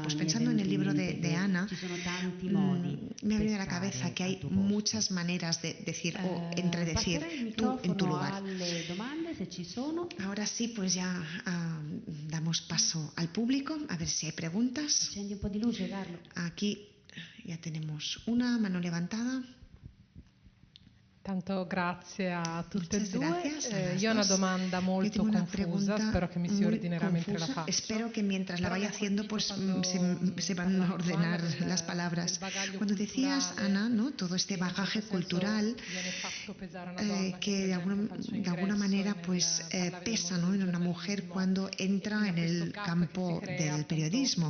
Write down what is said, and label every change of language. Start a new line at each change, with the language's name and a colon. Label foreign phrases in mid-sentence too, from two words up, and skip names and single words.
Spanish: Pues pensando en el libro de Ana, me ha venido a la cabeza que hay muchas maneras de decir o entredecir tú en tu lugar. Ahora sí, pues ya damos paso al público, a ver si hay preguntas. Aquí ya tenemos una mano levantada.
Italian: Tanto grazie a tutte e due. Io ho una domanda molto confusa, spero che mi si ordinerà mentre la faccio.
Spanish: Espero que mientras la vaya haciendo pues se van a ordenar las palabras. Cuando decías, Ana, ¿no? Todo este bagaje cultural que de alguna manera pues pesa, ¿no? en una mujer cuando entra en el campo del periodismo.